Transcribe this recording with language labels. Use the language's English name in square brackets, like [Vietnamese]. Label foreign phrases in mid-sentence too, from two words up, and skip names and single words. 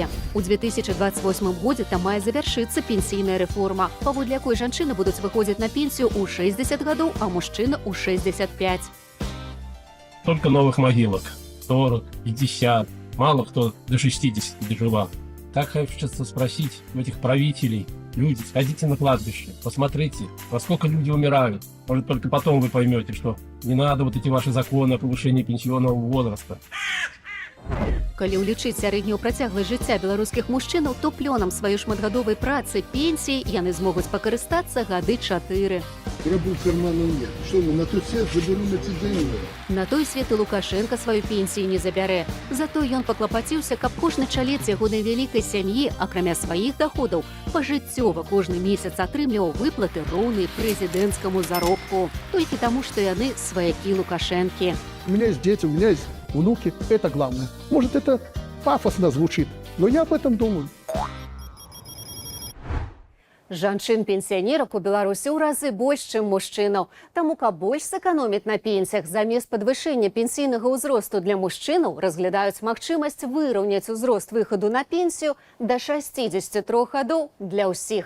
[Belarusian] У 2028 годзе там мае завяршыцца пенсійная рэформа, паводле якой жанчыны будуць выходзіць на пенсію ў 60 гадоў, а мужчына ў 65. [Russian] Только новых могилок. 40, 50. Мало кто до 60 доживал. Так хочется спросить у этих правителей. Люди, сходите на кладбище, посмотрите, во сколько люди умирают. Может, только потом вы поймете, что не надо вот эти ваши законы о повышении пенсионного возраста. [Belarusian] Калі ўлічыць сярэднюю працягласць жыцця беларускіх мужчынаў, то плёнам сваёй шматгадовай працы, пенсіі яны змогуць пакарыстацца гады 4. [Russian] Рыбу в кармане нет. Что мы на тот свет заберем эти деньги? [Belarusian] На той свет і Лукашенко сваю пенсію не забярэ. Зато ён паклапаціўся, каб кожны чалец ягонай вялікай сям'і, акрамя сваіх доходаў, пажыццёва кожны месяц атрымліваў выплаты роўныя прэзідэнцкаму заробку. Толькі таму, што яны сваякі Лукашэнкі. [Russian] У меня есть дети, у меня есть внуки. Это главное. Может, это пафосно звучит, но я об этом думаю. [Belarusian] Жанчын-пенсіянерак у Беларусі ў разы больш, чым мужчынаў. Таму, каб больш сэканоміць на пенсіях, замест падвышэння пенсійнага ўзросту для мужчынаў разглядаюць магчымасць выраўняць узрост выхаду на пенсію да 63 гадоў для ўсіх.